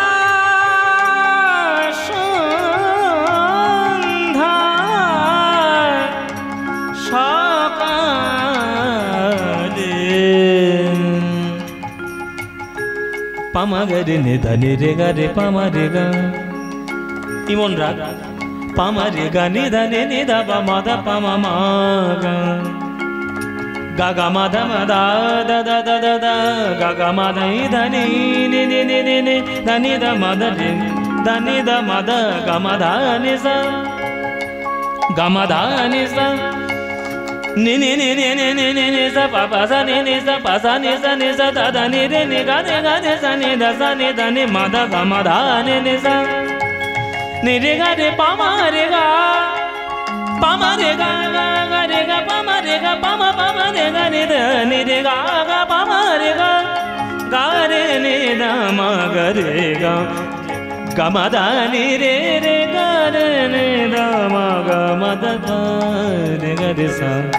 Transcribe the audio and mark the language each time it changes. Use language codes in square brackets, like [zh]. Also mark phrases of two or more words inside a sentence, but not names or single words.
[bn] সন্ধ্যা সকালে পামাগারে নিধানে রে গা রে পামারে গা ইমন রাগ পামারে গা নিধানে নিধা পামাদা পামা মা গা গা গা মাধা মাদা দা দা দা দা দা গা গা মাধা ধানি নে নে নে নে নে ধানি দা মাধা রে ধানি দা মাধা গা মাধা নে সা গা মাধা নে সা নে নে নে নে নে নে নে নে সা পা পা সা নে সা পা সা নে সা দা দা নে রে নে গা নে সা নে দা সা নে দা নে মাধা গা মাধা নে সা নে রে গা রে পা মা রে গা পামা রে গা গা গা রে গা পামা রে গা পামা পামা রে গা নে দা নে রে গা গা পামা রে গা গা রে নে দা মা গা রে গা গা মা দা নে রে রে গা রে নে দা মা গা মা দা গা রে গা রে সা।